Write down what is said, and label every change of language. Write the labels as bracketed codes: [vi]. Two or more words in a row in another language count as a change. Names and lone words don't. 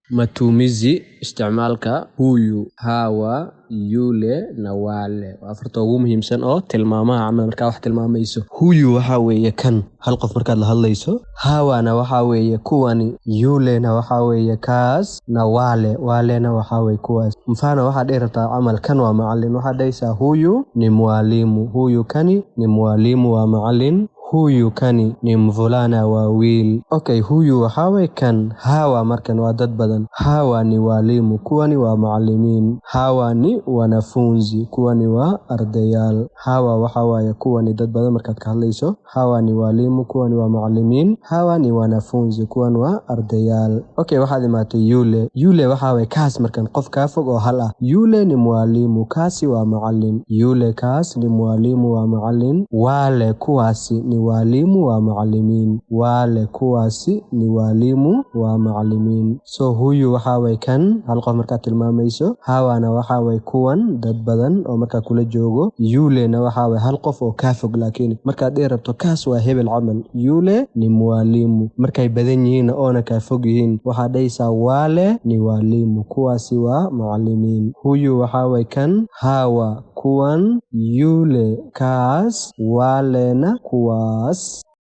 [so] Matumizi isticmaalka [sw] huyu, hawa, yule na wale [so] waa afarta ugu muhiimsan oo tilmaamaha ama markaa wax tilmaamayso. Huyu waxa weeye kan hal qof markaad la hadlayso. Hawana waxa weeye kuwani. Yule na waxa weeye kaas na wale na waxa weeye kuwaas. Mfano waxa dheerata camal kan waa macallin. Waxa dhaysa [sw] huyu ni mwalimu. Huyu kani ni mwalimu wa macallin. Huyu kani ni mvulana wa wiil. [so] Okay, huyu waxa weeye kan. Hawa markan waa dad badan. [sw] Hawa ni walimu. [so] Kuwani waa macallimiin. [sw] Hawa ni wanafunzi. [so] Kuwani waa ardayal. Hawa waxa weeye kuwani dad badan markaad ka hadlayso. [sw] Hawa ni walimu. [so] Kuwani waa macallimiin. [sw] Hawa ni wanafunzi. [so] Kuwani waa ardayal. Okay, waxaad imaatay yule. Yule waxa weeye kaas markan qof ka fog oo hal ah. [sw] Yule ni mwalimu. [so] Kaasi waa macallin. Yule kaas [sw] ni mwalimu [so] waa macallin. [sw] Wale kuwaasi ni walimu [so] wa macallimiin. [sw] Wale kuwaasi ni walimu [so] wa macallimiin. So huyu waxa weeye kan hal qof markaad tilmaamayso. Hawana waxa weeye kuwan dad badan oo markaa kula joogo. Yule na waxa weeye hal qof oo ka fog laakiin markaad dheerabto kaas waa hebel camal. [sw] Yule ni mwalimu. [so] Markay badan yihiin oo ka fog yihiin waxa dhaysa [sw] wale ni walimu. [so] Kuwaasi waa macallimiin. Huyu waxa weeye kan, hawa kuwan, yule kaas, wale na kuwaas.